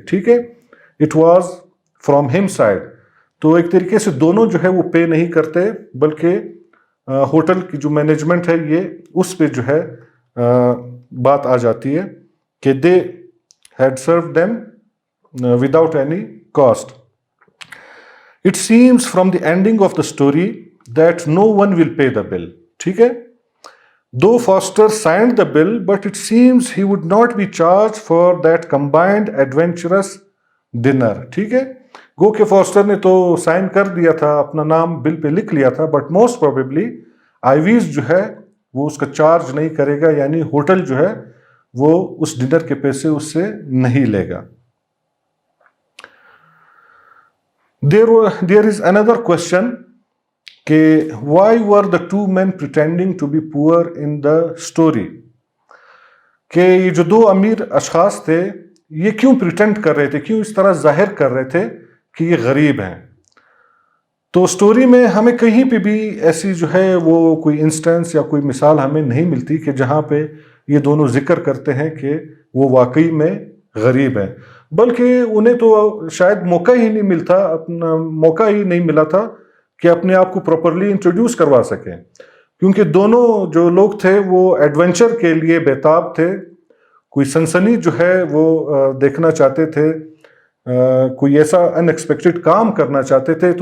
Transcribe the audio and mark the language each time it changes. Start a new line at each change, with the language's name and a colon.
Urdu: ٹھیک ہے،
English: It was from ہم side.
Urdu: تو ایک طریقے سے دونوں جو ہے وہ پے نہیں کرتے، بلکہ ہوٹل کی جو مینجمنٹ ہے یہ اس پہ جو ہے بات آ جاتی ہے کہ
English: They had served them without any cost. It seems from the ending of the story that no one will pay the bill.
Urdu: ٹھیک ہے،
English: Though Foster signed the bill but it seems he would not be charged for that combined adventurous dinner.
Urdu: ٹھیک ہے، گو کہ faster نے تو sign کر دیا تھا، اپنا نام بل پہ لکھ لیا تھا،
English: but most probably
Urdu: آئیویز جو ہے وہ اس کا چارج نہیں کرے گا، یعنی ہوٹل جو ہے وہ اس ڈنر کے پیسے اس سے نہیں لے گا.
English: There is another question
Urdu: کہ
English: why were the two men pretending to be poor in the story,
Urdu: کہ یہ جو دو امیر اشخاص تھے یہ کیوں پریٹینڈ کر رہے تھے، کیوں اس طرح ظاہر کر رہے تھے کہ یہ غریب ہیں. تو اسٹوری میں ہمیں کہیں پہ بھی ایسی جو ہے وہ کوئی انسٹنس یا کوئی مثال ہمیں نہیں ملتی کہ جہاں پہ یہ دونوں ذکر کرتے ہیں کہ وہ واقعی میں غریب ہیں، بلکہ انہیں تو شاید موقع ہی نہیں ملا تھا کہ اپنے آپ کو پراپرلی انٹروڈیوس کروا سکیں، کیونکہ دونوں جو لوگ تھے وہ ایڈونچر کے لیے بےتاب تھے، کوئی سنسنی جو ہے وہ دیکھنا چاہتے تھے، کوئی ایسا ان ایکسپیکٹڈ کام کرنا چاہتے تھے.